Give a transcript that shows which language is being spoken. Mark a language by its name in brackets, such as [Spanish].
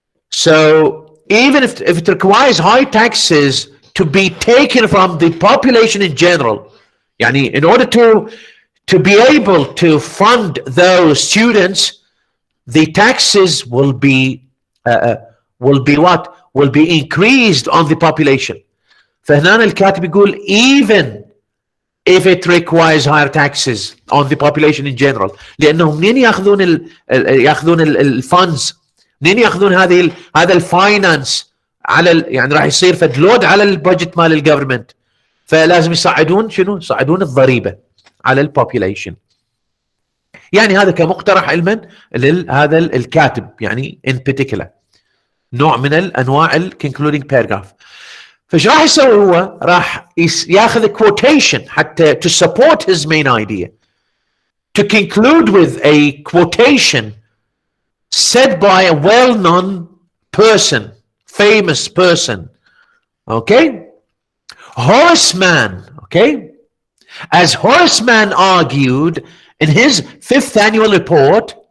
[English] So even if it requires high taxes to be taken from the population in general, [Arabic] يعني [English] in order to be able to fund those students, the taxes will be what? Will be increased on the population. [Arabic] فهنا الكاتب يقول [English] even if it requires higher taxes on the population in general. [Arabic] لأنهم منين ياخذون الفاندز؟ منين ياخذون هذا الفاينانس على يعني راح يصير فدلود على البادجت مال الجفرمنت، فلازم يصعدون شنو؟ يصعدون الضريبة على البوبيليشن. يعني هذا كمقترح علما لهذا الكاتب، يعني [English] in particular [Arabic] نوع من الانواع الكونكلودينج باراجراف. فايش راح يسوي هو؟ راح ياخذ [English] quotation حتى to support his main idea, to conclude with a quotation said by a well-known person, famous person, okay, Horace Mann, okay, as Horace Mann argued in his 5th annual report.